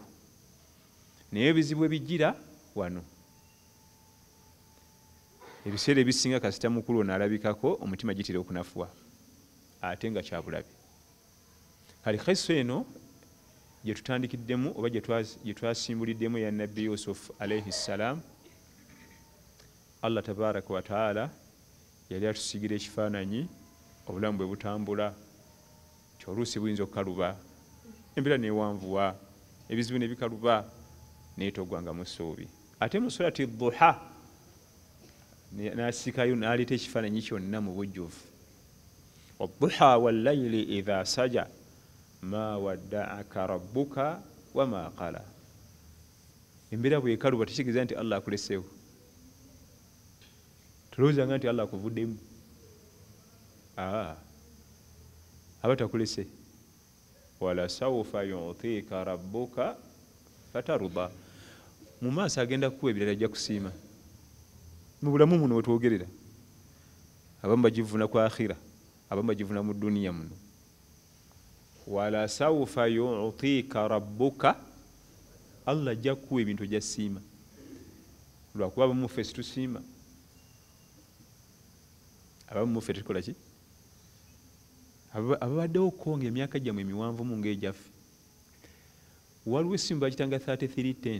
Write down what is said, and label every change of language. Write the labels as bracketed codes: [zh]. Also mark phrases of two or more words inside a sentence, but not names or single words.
[lg] Naye ebizibu ebijjira wano ebiseera ebisinga kasita mukulu n'alabikako omutima gitera okunafuwa ate nga kyabulabe. Kali kaiso eno gye tutandikiddemu oba gye twasimbuliddemu ya Nabbi Yusuf [ar] عليه السلام, الله تبارك وتعالى [lg] yali atusigira ekifaananyi obulamu bwe butambula kyoluusi buyinza okukaluba embeera newanvuwa ebizibu ne bikaluba naye togwanga mu ssuubi. Ate mu surati Duha n'asikayo n'aleeta ekifaananyi kyonna mu bujjuvu. [ar] والضحى والليل إذا سجى ما ودعك ربك وما قلى. [lg] Embeera bwekaluba tekitegeeza nti Allah akuleseewo. Tolowoozanga nti Allah akuvuddemu. Aba takulese. [ar] ولسوف يعطيك ربك فترضى. [lg] Mu maaso agenda kukuwa ebirala ajja kusiima. Mu bulamu muno wetwogerera. Abamu bagivuna ku akhira, abamu bagivuna mu duniya muno. [ar] ولسوف يعطيك ربك, [lg] Allah ajja kukuwa ebintu ajja siima. Lwakuba abamu ffe situsiima. Abamu ffe tukola ki? Ababaddewo konga emyaka gyammwe emiwanvu mu ng'egyaffe. Waliwo essimu bagitanga 3310.